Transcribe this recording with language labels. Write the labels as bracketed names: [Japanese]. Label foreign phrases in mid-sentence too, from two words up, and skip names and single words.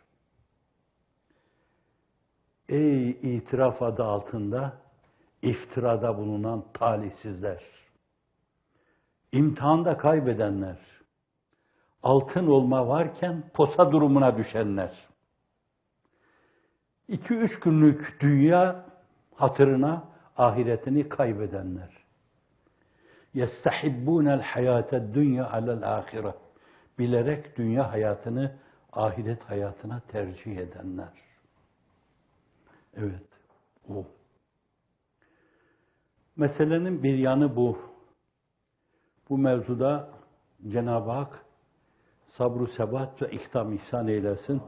[Turkish] Ey itiraf adı altında iftirada bulunan talihsizler, imtihanda kaybedenler, altın olma varken posa durumuna düşenler, 2-3 günlük dünya hatırına ahiretini kaybedenler, [Arabic] يَسْتَحِبُّونَ الْحَيَاةَ الدُّنْيَا عَلَى الْآخِرَةِ [Turkish] bilerek dünya hayatını ahiret hayatına tercih edenler. Evet, o. Meselenin bir yanı bu. Bu mevzuda Cenab-ı Hak sabr-ı sebat ve ikdam ihsan eylesin.